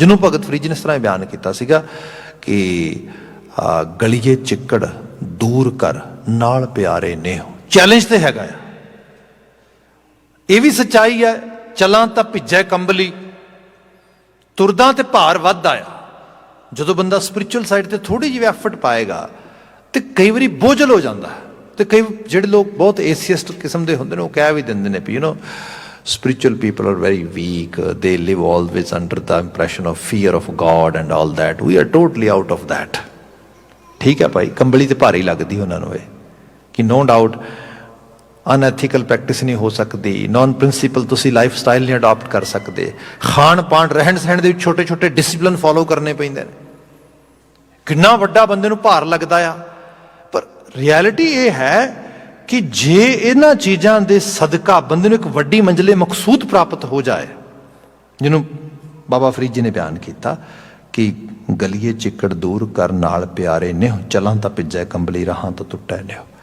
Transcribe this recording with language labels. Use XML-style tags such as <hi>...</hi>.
<pa>ਜਿਹਨੂੰ ਭਗਤ ਫਰੀਦ ਜੀ ਨੇ ਇਸ ਤਰ੍ਹਾਂ ਬਿਆਨ ਕੀਤਾ ਸੀਗਾ ਕਿ ਗਲੀਏ ਚਿੱਕੜ ਦੂਰ ਕਰ ਨਾਲ ਪਿਆਰੇ ਨੇ। ਚੈਲੰਜ ਤੇ ਹੈਗਾ ਆ, ਇਹ ਵੀ ਸੱਚਾਈ ਹੈ। ਚਲਾਂ ਤਾਂ ਭਿੱਜੈ ਕੰਬਲੀ, ਤੁਰਦਾ ਤੇ ਭਾਰ ਵੱਧਦਾ ਆ। ਜਦੋਂ ਬੰਦਾ ਸਪਿਰਿਚੁਅਲ ਸਾਈਡ ਤੇ ਥੋੜੀ ਜਿਹੀ ਐਫਰਟ ਪਾਏਗਾ ਤੇ ਕਈ ਵਾਰੀ ਬੋਝਲ ਹੋ ਜਾਂਦਾ ਹੈ। ਤੇ ਕਈ ਜਿਹੜੇ ਲੋਕ ਬਹੁਤ ਏਸੀਅਸਟ ਕਿਸਮ ਦੇ ਹੁੰਦੇ ਨੇ ਉਹ ਕਹਿ ਵੀ ਦਿੰਦੇ ਨੇ ਵੀ</pa> <en>spiritual people are very weak, they live always under the impression of fear of God and all that. We are totally out of that.</en> <pa>ਠੀਕ ਹੈ ਭਾਈ, ਕੰਬਲੀ ਤੇ ਭਾਰੀ ਲੱਗਦੀ ਉਹਨਾਂ ਨੂੰ ਇਹ ਕਿ ਨੋ ਡਾਊਟ ਅਨਐਥੀਕਲ ਪ੍ਰੈਕਟਿਸ ਨਹੀਂ ਹੋ ਸਕਦੀ, ਨੌਨ ਪ੍ਰਿੰਸੀਪਲ ਤੁਸੀਂ ਲਾਈਫ ਸਟਾਈਲ ਨਹੀਂ ਅਡਾਪਟ ਕਰ ਸਕਦੇ, ਖਾਣ ਪਾਣ ਰਹਿਣ ਸਹਿਣ ਦੇ ਵਿੱਚ ਛੋਟੇ ਛੋਟੇ ਡਿਸਿਪਲਿਨ ਫੋਲੋ ਕਰਨੇ ਪੈਂਦੇ ਨੇ। ਕਿੰਨਾ ਵੱਡਾ ਬੰਦੇ ਨੂੰ ਭਾਰ ਲੱਗਦਾ ਆ। ਪਰ ਰਿਐਲਿਟੀ ਇਹ ਹੈ ਕਿ ਜੇ ਇਹਨਾਂ ਚੀਜ਼ਾਂ ਦੇ ਸਦਕਾ ਬੰਦੇ ਨੂੰ ਇੱਕ ਵੱਡੀ ਮੰਜ਼ਿਲੇ ਮਕਸੂਦ ਪ੍ਰਾਪਤ ਹੋ ਜਾਏ, ਜਿਹਨੂੰ ਬਾਬਾ ਫਰੀਦ ਜੀ ਨੇ ਬਿਆਨ ਕੀਤਾ ਕਿ ਗਲੀਏ ਚਿੱਕੜ ਦੂਰ ਕਰ ਨਾਲ ਪਿਆਰੇ ਨੇ, ਚਲਾਂ ਤਾਂ ਭਿੱਜੈ ਕੰਬਲੀ ਰਾਹਾਂ ਤਾਂ ਟੁੱਟੈ ਨਿਓ।</pa>